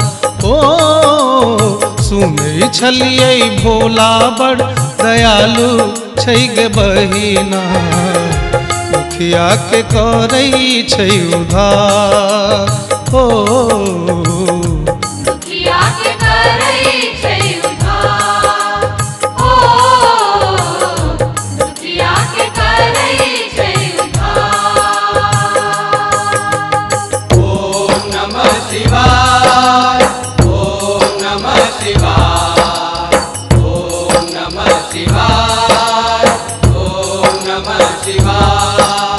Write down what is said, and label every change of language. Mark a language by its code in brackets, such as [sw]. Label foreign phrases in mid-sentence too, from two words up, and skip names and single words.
[mai] ओ सुनै छलिए भोला बड़ दयालु छै गे बहिना, दुखिया के करई छै उधार। ओ दुखिया के करई छै उधार, ओ दुखिया के करई छै उधार। [sa] ओम नमः शिवाय, ओम नमः शिवाय, ओम नमः शिवाय, ओम नमः शिवाय।